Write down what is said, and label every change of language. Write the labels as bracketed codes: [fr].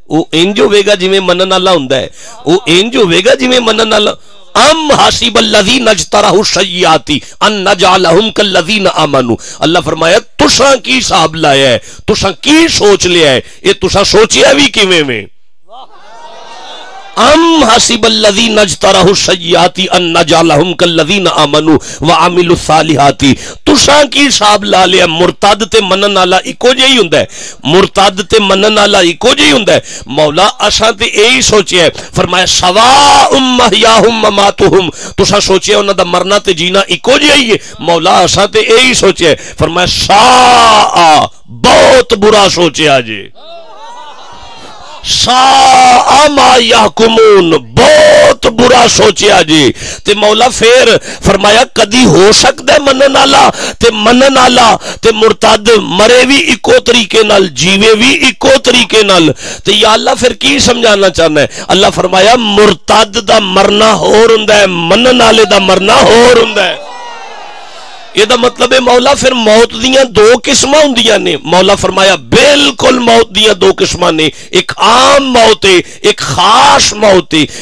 [pa] وہ انج ہوے گا جویں منن والا ہوندا ہے، وہ انج ہوے گا جویں منن والا. [ar] ام حسب الذین اجترحوا السیئات ان نجعلہم کالذین آمنوا. [pa] اللہ فرمایا تساں کی حساب لایا ہے، تساں کی سوچ لیا ہے، یہ تساں سوچیا بھی کیویں میں. [ar] ام حسب الذین اجترحوا السیئات ان نجعلہم کالذین آمنوا وعملوا الصالحات. [pa] تساں کی حساب لا لیا. مرتد تے منن والا اکو جہی ہوندا ہے، مرتد تے منن والا اکو جہی ہوندا ہے. مولا اساں تے یہی سوچیا ہے. فرمایا [ar] سواء محیاہم مماتہم، [pa] تساں سوچیا انہاں دا مرنا تے جینا اکو جہا ہی ہے. مولا اساں تے یہی سوچیا ہے. فرمایا ساء، بہت برا سوچیا جی. [ar] ساء ما یحکمون، [pa] بہت برا سوچیا جی. تے مولا پھر فرمایا کدی ہو سکتا ہے منن والا تے منن والا تے مرتد مرے بھی اکو طریقے نال جیوے بھی اکو طریقے نال. تے یا اللہ پھر کی سمجھانا چاہنا ہے. اللہ فرمایا مرتد دا مرنا ہور ہوندا ہے، منن والے دا مرنا ہور ہوندا ہے. یہ دا مطلب ہے مولا پھر موت دیاں دو قسماں ہوندیاں نے. مولا فرمایا بالکل موت دیاں دو قسماں نے، ایک عام موت ہے، ایک خاص موت ہے.